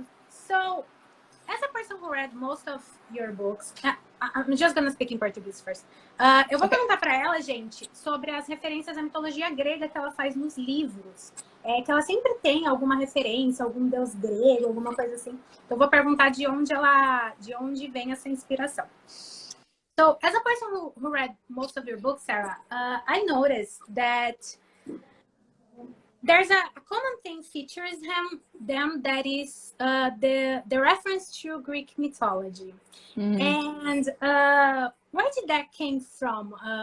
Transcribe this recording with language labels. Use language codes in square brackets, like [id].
[en] So, as a person who read most of your books, I'm just gonna speak in Portuguese first. [pt] Eu vou perguntar para ela, gente, sobre as referências à mitologia grega que ela faz nos livros. Que ela sempre tem alguma referência, algum deus grego, alguma coisa assim. Então, eu vou perguntar de onde vem essa inspiração. [en] So, as a person who read most of your books, Sarah, I noticed that there's a common thing features them that is the reference to Greek mythology. And where did that came from?